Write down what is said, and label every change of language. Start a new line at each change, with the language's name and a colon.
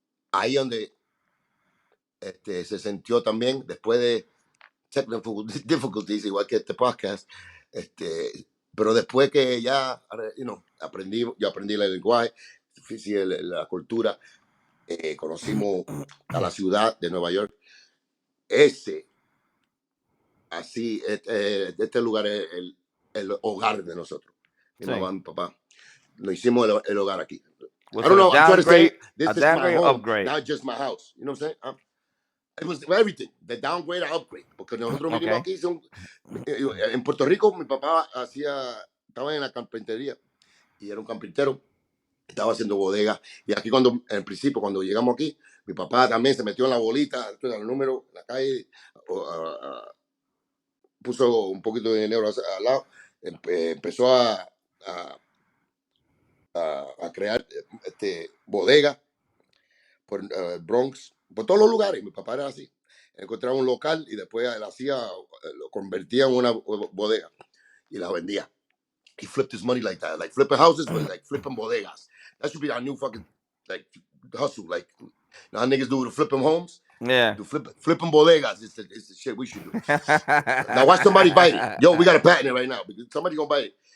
Spanish: Ahí donde se sintió también, después de technical difficulties, igual que este podcast, pero después que ya, yo aprendí el lenguaje, la cultura, conocimos a la ciudad de Nueva York. Este lugar es el hogar de nosotros, mi mamá, mi papá. Nos hicimos el hogar aquí.
English: I don't know, I'm trying to say, this is my home, not just my house. You know what I'm saying? It was everything, the downgrade or upgrade.
Spanish: Porque nosotros vinimos aquí, en Puerto Rico, mi papá estaba en la carpintería y era un carpintero, estaba haciendo bodega. Y aquí en principio, cuando llegamos aquí, mi papá también se metió en la bolita, el número, la calle, puso un poquito de dinero al lado, empezó a crear bodega por Bronx, por todos los lugares. Mi papá era así. Encontraba un local y después él lo convertía en una bodega y la vendía.
English: He flipped his money like that, like flipping houses, but like flipping bodegas. That should be our new fucking like hustle, like how niggas do to flipping homes. Yeah. Flipping bodegas is the shit we should do. Now watch somebody bite it. Yo, we got to patent it right now because somebody gonna bite it.